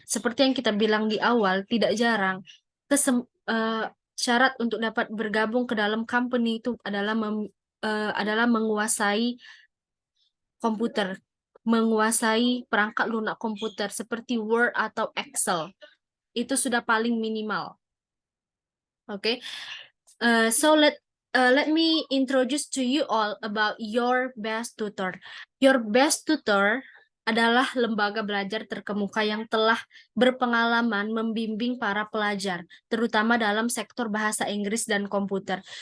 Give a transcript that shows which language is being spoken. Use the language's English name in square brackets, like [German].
[Indonesian] Seperti yang kita bilang di awal, tidak jarang syarat untuk dapat bergabung ke dalam company itu adalah menguasai komputer, menguasai perangkat lunak komputer seperti Word atau Excel. Itu sudah paling minimal. Oke. [English] So let me introduce to you all about Your Best Tutor. [Indonesian] Your Best Tutor adalah lembaga belajar terkemuka yang telah berpengalaman membimbing para pelajar, terutama dalam sektor bahasa Inggris dan komputer.